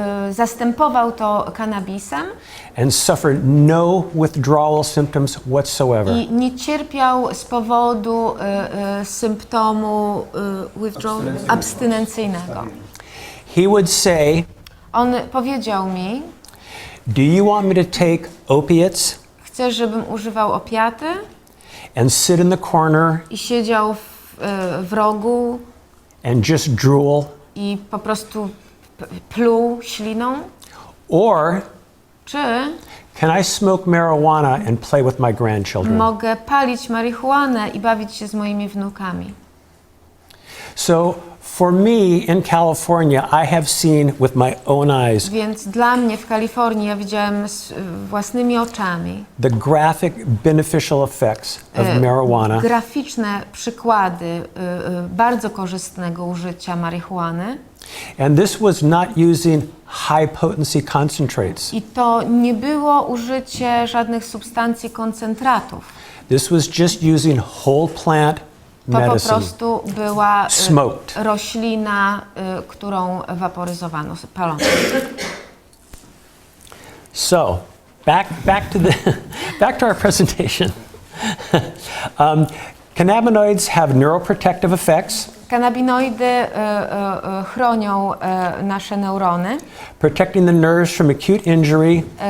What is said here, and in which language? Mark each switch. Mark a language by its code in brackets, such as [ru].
[pl] Zastępował to cannabisem [en] and suffered no withdrawal symptoms whatsoever. [pl] i nie cierpiał z powodu symptomu abstynencyjnego. [en] He would say, [pl] On powiedział mi, [en] do you want me to take opiates [pl] chcesz, żebym używał opiaty [en] and sit in the corner [pl] i siedział w rogu [en] and just drool? [pl] i po prostu pluł śliną? [en] Or [pl] Czy [en] can I smoke marijuana and play with my grandchildren? [pl] mogę palić marihuanę i bawić się z moimi wnukami? [en] So for me in California, I have seen with my own eyes [pl] Więc dla mnie w Kalifornii ja widziałem własnymi oczami [en] the graphic beneficial effects of marijuana. [pl] graficzne przykłady bardzo korzystnego użycia marihuany. [en] And this was not using high potency concentrates. [pl] I to nie było użycie żadnych substancji koncentratów. [en] This was just using whole plant [pl] To po [en] medicine. [pl] prostu była [en] Smoked. [pl] roślina, którą waporyzowano, palono. [en] So, back to our presentation. Cannabinoids have neuroprotective effects, [pl] Kanabinoidy chronią nasze neurony. [en] protecting the nerves from acute injury,